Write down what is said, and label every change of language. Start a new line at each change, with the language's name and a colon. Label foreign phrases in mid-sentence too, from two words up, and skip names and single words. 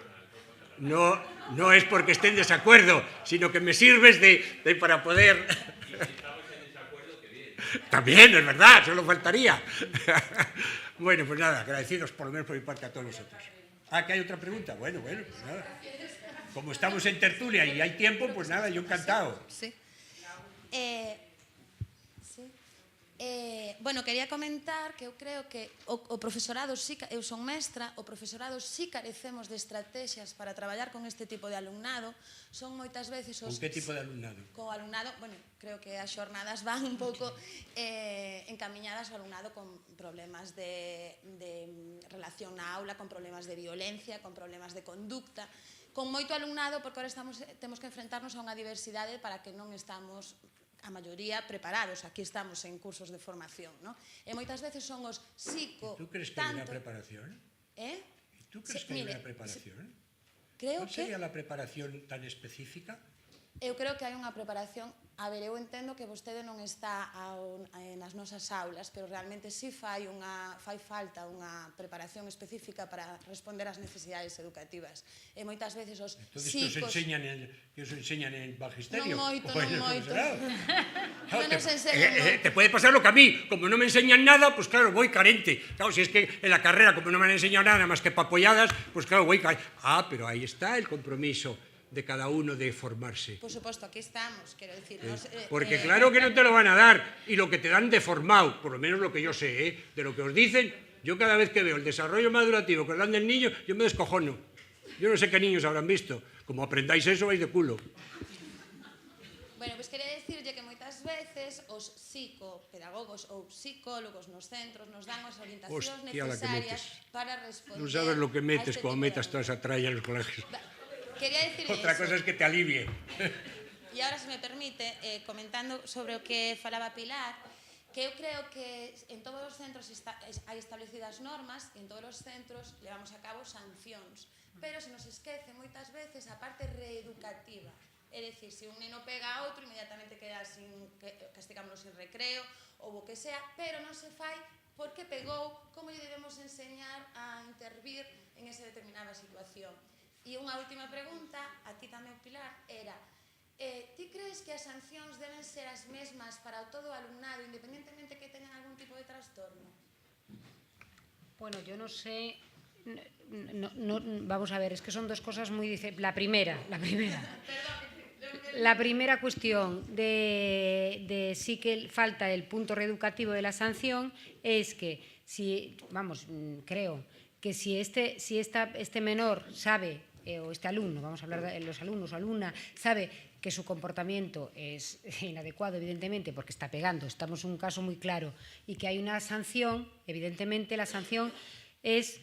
Spanish: No es porque esté en desacuerdo, sino que me sirves para poder... También, es verdad, solo faltaría. Bueno, pues nada, agradecidos por lo menos por mi parte a todos vosotros. ¿Que hay otra pregunta? Bueno, pues nada. Como estamos en tertulia y hay tiempo, pues nada, yo encantado. Sí.
Galician: Bueno, quería comentar que eu creo que o profesorado, eu son mestra, o profesorado sí carecemos de estrategias para traballar con este tipo de alumnado. Son moitas veces os...
Spanish: ¿Con que tipo de alumnado?
Galician: Co alumnado, bueno, creo que as xornadas van un pouco encamiñadas ao alumnado con problemas de relación na aula, con problemas de violencia, con problemas de conducta, con moito alumnado, porque agora temos que enfrentarnos a unha diversidade para que non estamos a maioría preparados. Aquí estamos en cursos de formación, ¿no? E moitas veces son os psico...
Spanish: ¿Tú crees que hay una preparación? ¿Tú crees que hay una preparación? ¿Cuál sería la preparación tan específica?
Galician: Eu creo que hai unha preparación. A ver, eu entendo que vostede non está nas nosas aulas, pero realmente sí fai falta unha preparación específica para responder ás necesidades educativas. E moitas veces os psicos...
Spanish: ¿Que os enseñan en magisterio?
Galician: Non moito. Non nos enseñan moito.
Spanish: Te puede pasar lo que a mí. Como no me enseñan nada, pues claro, voy carente. Claro, si es que en la carrera, como no me han enseñado nada más que papolladas, pues claro, voy carente. Pero ahí está el compromiso de cada uno de formarse. Por supuesto, aquí estamos, quiero decir. Porque claro que no te lo van a dar, y lo que te dan deformado, por lo menos lo que yo sé, de lo que os dicen, yo cada vez que veo el desarrollo madurativo que os dan del niño, yo me descojono. Yo no sé qué niños habrán visto. Como aprendáis eso, vais de culo.
Galician: Bueno, pues quería decirlle que moitas veces os psicopedagogos ou psicólogos nos centros nos dan as orientacións necesarias para responder.
Spanish: Non sabes lo que metes cuando metas toda esa tralla en los colegios. Quería decirle Otra cosa es que te alivie.
Galician: E agora, se me permite, comentando sobre o que falaba Pilar, que eu creo que en todos os centros hai establecidas normas e en todos os centros levamos a cabo sancións, pero se nos esquece moitas veces a parte reeducativa. É dicir, se un neno pega a outro, inmediatamente castigámoslo sin recreo ou o que sea, pero non se fai porque pegou, como lle debemos enseñar a intervir en esa determinada situación. E unha última pregunta, a ti tamén, Pilar, era: ti crees que as sancións deben ser as mesmas para todo o alumnado, independentemente que teñan algún tipo de trastorno?
Spanish: Bueno, yo no sé... vamos a ver, es que son dos cosas muy diferentes. La primera cuestión de sí que falta el punto reeducativo de la sanción es que creo que si este menor sabe, o este alumno, vamos a hablar de los alumnos o alumna, sabe que su comportamiento es inadecuado, evidentemente, porque está pegando, estamos en un caso muy claro, y que hay una sanción, evidentemente la sanción es...